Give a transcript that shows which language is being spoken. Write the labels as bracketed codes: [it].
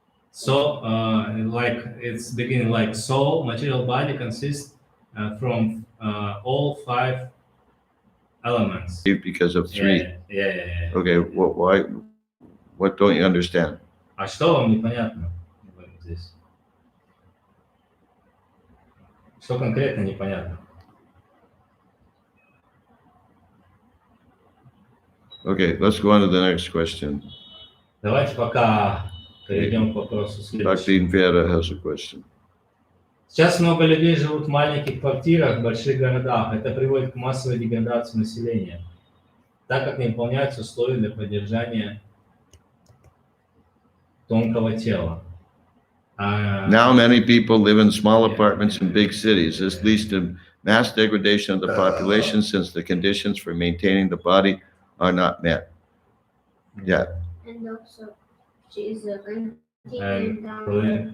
[en] So, like it's beginning like soul, material body consists from all 5 elements. Because of 3. Yeah. Okay, why? What don't you understand? [ru] А что вам непонятно здесь? Что конкретно непонятно? [en] Okay, let's go on to the next question. [ru] Давайте пока перейдем к вопросу следующему. [en] Dr. Vera has a question. [ru] Сейчас много людей живут в маленьких квартирах в больших городах. Это приводит к массовой деградации населения, так как не выполняются условия для поддержания тонкого тела. [en] Now many people live in small apartments in big cities. This leads to mass degradation of the population since the conditions for maintaining the body are not met. Yeah. And also, she is continuing And down.